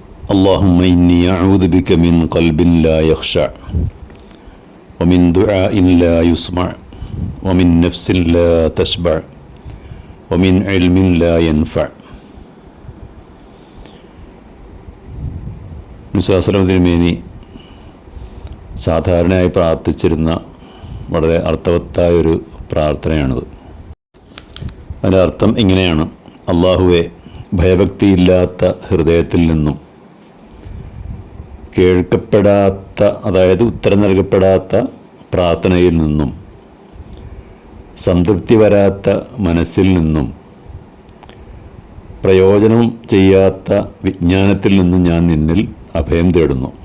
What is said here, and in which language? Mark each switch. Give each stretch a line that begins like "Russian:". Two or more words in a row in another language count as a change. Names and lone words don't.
Arabic: اللهم إني أعوذ بك من قلب لا يخشع ومن دعاء لا يسمع ومن نفس لا تشبع ومن علم لا ينفع.
Malayalam: മുസ്തഫ തിരുമേനി സാധാരണയായി പ്രാർത്ഥിച്ചിരുന്ന വളരെ അർത്ഥവത്തായൊരു പ്രാർത്ഥനയാണിത്. അതിൻ്റെ അർത്ഥം ഇങ്ങനെയാണ്: അള്ളാഹുവെ, ഭയഭക്തിയില്ലാത്ത ഹൃദയത്തിൽ നിന്നും, കേൾക്കപ്പെടാത്ത, അതായത് ഉത്തരം നൽകപ്പെടാത്ത പ്രാർത്ഥനയിൽ നിന്നും, സംതൃപ്തി വരാത്ത മനസ്സിൽ നിന്നും, പ്രയോജനം ചെയ്യാത്ത വിജ്ഞാനത്തിൽ നിന്നും ഞാൻ നിന്നിൽ അഭയം തേടുന്നു.